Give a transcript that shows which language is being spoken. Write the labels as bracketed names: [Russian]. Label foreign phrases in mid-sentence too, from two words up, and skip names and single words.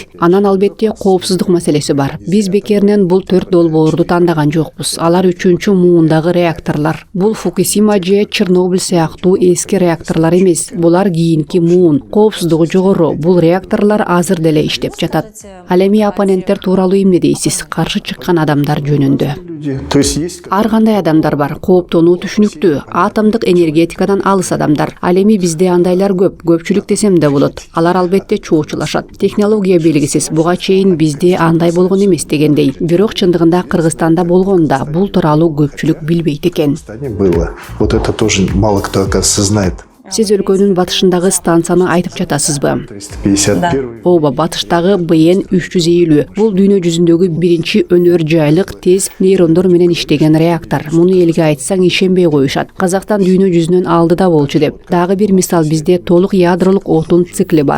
[Kyrgyz] Анан албетте коопсуздук маселеси бар. Биз бекеринен бул 4 долбоорду тандаган жокпуз. Алар 3-муундагы реакторлор. Бул Фукусима же Чернобыль сыяктуу эски реакторлор эмес. Булар кийинки муун. Коопсуздугу жогору. Бул реакторлор азыр деле иштеп жатат. Ал эми оппоненттер тууралуу эмне дейсиз? Каршы чыккан адамдар жөнүндө. [Russian] То есть есть... [Kyrgyz] Ар кандай адамдар бар. Кооптонуу түшүнүктүү. Атомдук энергетикадан алыс адамдар. Ал эми бизде андайлар көп. Көпчүлүк десем да болот. Алар албетте чоочулашат. Технология белгисиз. Буга чейин бизде андай болгон эмес дегендей. Бирок чындыгында Кыргызстанда болгонда бул тууралуу көпчүлүк билбейт экен. [Russian] Было. Вот это тоже мало кто, оказывается, знает. [Kyrgyz] Сиз өлкөнүн батышындагы станцияны айтып жатасызбы? 351. Ооба, батыштагы БН 350. Бул дүйнө жүзүндөгү биринчи өнөр жайлык тез нейрондор менен иштеген реактор. Муну элге айтсаң ишенбей коюшат. Казакстан дүйнө жүзүнөн алдыда болчу деп. Дагы бир мисал, бизде толук ядролук отун цикли бар.